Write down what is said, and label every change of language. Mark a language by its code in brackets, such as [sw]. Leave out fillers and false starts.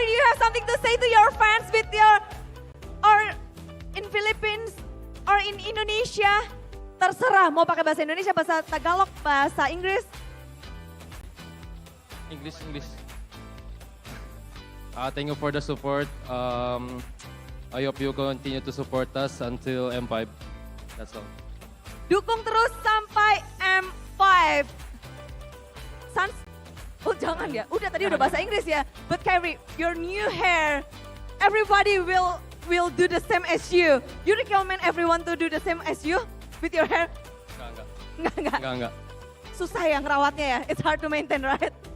[en] Kyrie, do you have something to say to your fans with your, or in Philippines, or in Indonesia? [id] Terserah, mau pakai bahasa Indonesia, bahasa Tagalog, bahasa Inggris. [en] English. Thank you for the support. I hope you continue to support us until M5. That's all. [id] Dukung terus sampai M5. Sans, oh jangan ya, udah bahasa Inggris ya. [en] But Kyrie, your new hair, everybody will do the same as you. You recommend everyone to do the same as you with your hair? [id] Enggak. Susah ya ngerawatnya ya, [en] it's hard to maintain, right?